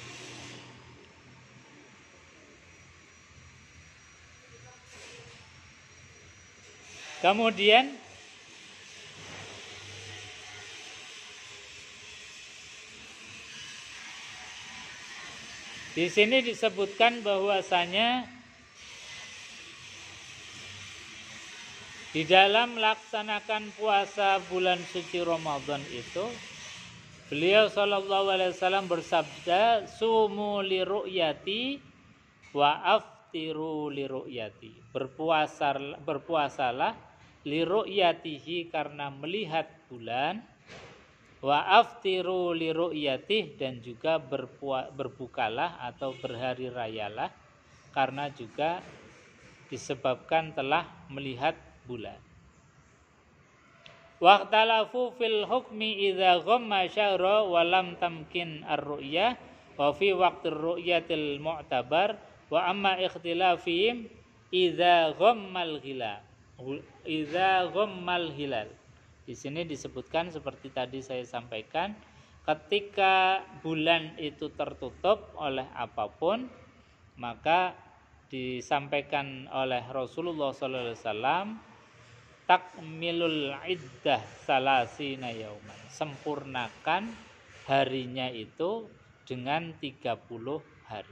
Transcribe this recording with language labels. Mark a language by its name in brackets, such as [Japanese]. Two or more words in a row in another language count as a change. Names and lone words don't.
[Indonesian] Kemudian di sini disebutkan bahwasanya di dalam melaksanakan puasa bulan suci Ramadan itu beliau [Arabic] صلى الله عليه وسلم [Indonesian] bersabda, [Arabic] صوموا لرؤيته وأفطروا لرؤيته. [Indonesian] Berpuasalah [Arabic] لرؤيته, [Indonesian] karena melihat bulan, [Arabic] وأفطروا لرؤيته, [Indonesian] dan juga berbukalah atau berhari rayalah karena juga disebabkan telah melihat bulan. [Arabic] واختلفوا في الحكم إذا غم الشهر ولم تمكن الرؤية وفي وقت الرؤية المعتبر وأما اختلافهم إذا غم الهلال. [Indonesian] Di sini disebutkan seperti tadi saya sampaikan, ketika bulan itu tertutup oleh apapun, maka disampaikan oleh Rasulullah [Arabic] صلى الله عليه وسلم, تكميل العدة ثلاثين يوما, [Indonesian] sempurnakan harinya itu dengan 30 hari.